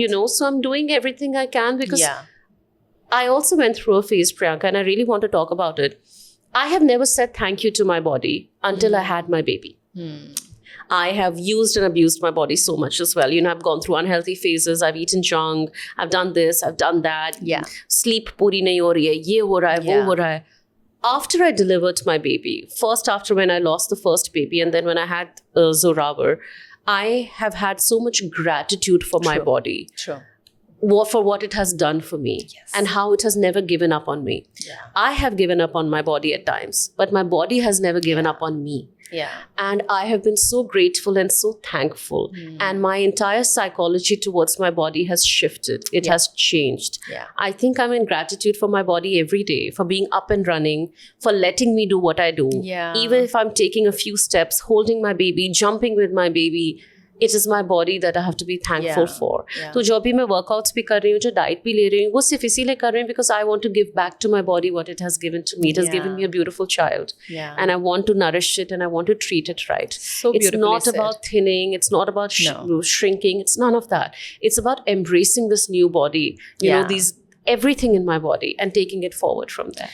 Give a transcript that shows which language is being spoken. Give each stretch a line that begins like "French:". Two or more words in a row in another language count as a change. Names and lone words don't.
English: you know, so I'm doing everything I can because I also went through a phase, Priyanka, and I really want to talk about it. I have never said thank you to my body until I had my baby. I have used and abused my body so much as well. You know, I've gone through unhealthy phases. I've eaten junk. I've done this. I've done that. Yeah.
Hindi: Sleep पूरी नहीं हो रही है. ये हो रहा है, वो हो रहा है.
English: After I delivered my baby, first after when I lost the first baby and then when I had Zorawar, I have had so much gratitude for my body. True. for what it has done for me and how it has never given up on me. I have given up on my body at times, but my body has never given up on me. And I have been so grateful and so thankful. And my entire psychology towards my body has shifted. It has changed. I think I'm in gratitude for my body every day, for being up and running, for letting me do what I do. Even if I'm taking a few steps, holding my baby, jumping with my baby, it is my body that I have to be thankful for.
Hindi: So जो भी मैं workouts भी कर रही हूँ, जो diet भी ले रही हूँ, वो सिर्फ इसीलिए कर रही हूँ
English: because I want to give back to my body what it has given to me. It has given me a beautiful child. And I want to nourish it and I want to treat it right. So it's beautifully not said. about thinning. It's not about shrinking. It's none of that. It's about embracing this new body, you know, everything in my body and taking it forward from there.